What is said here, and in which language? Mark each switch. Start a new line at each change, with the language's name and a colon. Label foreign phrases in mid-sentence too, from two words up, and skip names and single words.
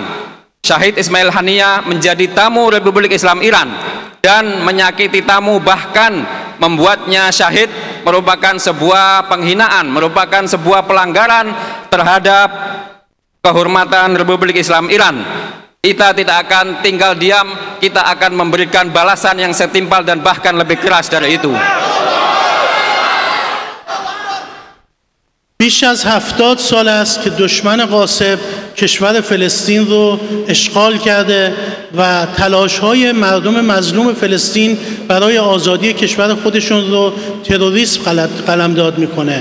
Indonesian: Syahid Ismail Haniyah menjadi tamu Republik Islam Iran dan menyakiti tamu, bahkan membuatnya syahid, merupakan sebuah penghinaan, merupakan sebuah pelanggaran terhadap kehormatan Republik Islam Iran. Kita tidak akan tinggal diam, kita akan memberikan balasan yang setimpal dan bahkan lebih keras dari itu.
Persian: بیش از 70 سال است که دشمن غاصب کشور فلسطین رو اشغال کرده و تلاش‌های مردم مظلوم فلسطین برای آزادی کشور خودشون رو تروریسم قلمداد میکنه.